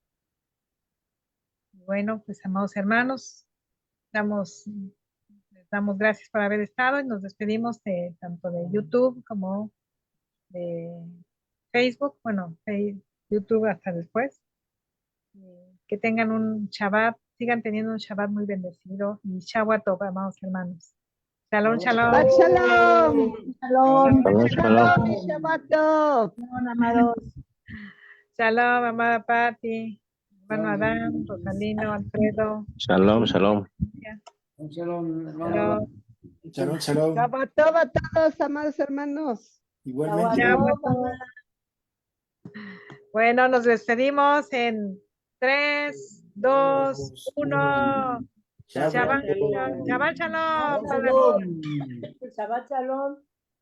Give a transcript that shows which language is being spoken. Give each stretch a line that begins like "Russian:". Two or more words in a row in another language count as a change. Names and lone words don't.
Spanish: Bueno, pues amados hermanos, les damos gracias por haber estado y nos despedimos tanto de YouTube como de Facebook, bueno, YouTube hasta después. Que tengan un Shabbat, sigan teniendo un Shabbat muy bendecido y
Hebrew: שבת טוב,
Spanish: amados hermanos.
Hebrew: שלום, שלום. שבת שלום. Shalom. Shalom y שבת טוב. Shalom,
Spanish: amados. Shalom, amada Patti, hermano Adán, Rosalino, Alfredo.
Hebrew: שלום, שלום.
Spanish: Shalom, hermano.
Hebrew: Shalom. שלום, שלום. שבת טוב
Spanish: a todos, amados hermanos. Igualmente.
Hebrew: שבת טוב.
Spanish: Bueno, nos despedimos en 3, 2, 1.
Hebrew: שבת שלום. שבת שלום.